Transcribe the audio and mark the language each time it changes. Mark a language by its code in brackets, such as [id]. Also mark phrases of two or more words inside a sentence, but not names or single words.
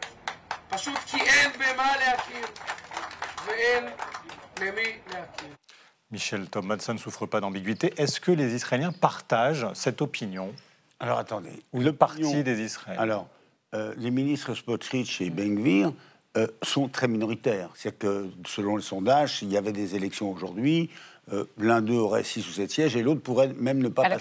[he] פשוט כי אין במה להכיר ואין למי להכיר. [fr] Michel Thomas ne souffre pas d'ambiguïté. Est-ce que les Israéliens partagent cette opinion? Alors attendez. Ou le parti des Israéliens? Alors, les ministres Smotrich et Ben-Gvir sont très minoritaires. C'est-à-dire que, selon les sondages, s'il y avait des élections aujourd'hui, l'un d'eux aurait 6 ou 7 sièges et l'autre pourrait même ne pas passer...